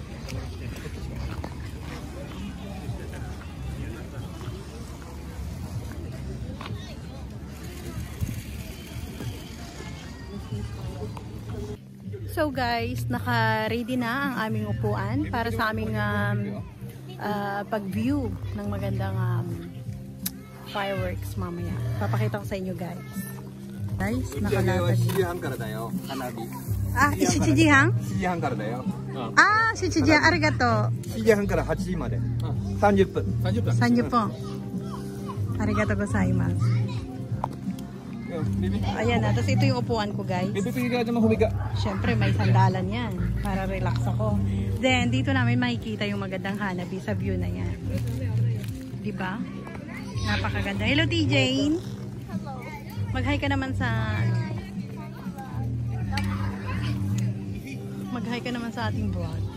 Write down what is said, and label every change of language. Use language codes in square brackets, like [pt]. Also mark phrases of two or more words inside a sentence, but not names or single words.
[tl] So guys, naka-ready na ang aming upuan para sa aming pag-view ng magandang fireworks mamaya. Papakita ko sa inyo guys. Guys, nakalatag. [ja] 7 時半からだよ、花火。 7時半? 7時半からだよ。 7時半、arigato. 7時半から8時まで。30分。30分。 [tl] Sanyo po. [ja] ありがとうございます. [tl] Ayan na, tapos ito yung upuan ko guys. Bibigyan ka naman humiga. Siyempre may sandalan yan para relax ako. Then dito namin makikita yung magandang hanabi sa view na yan. Diba? Napakaganda. Hello TJ. Mag-hi ka naman sa Mag-hi ka naman sa ating vlog.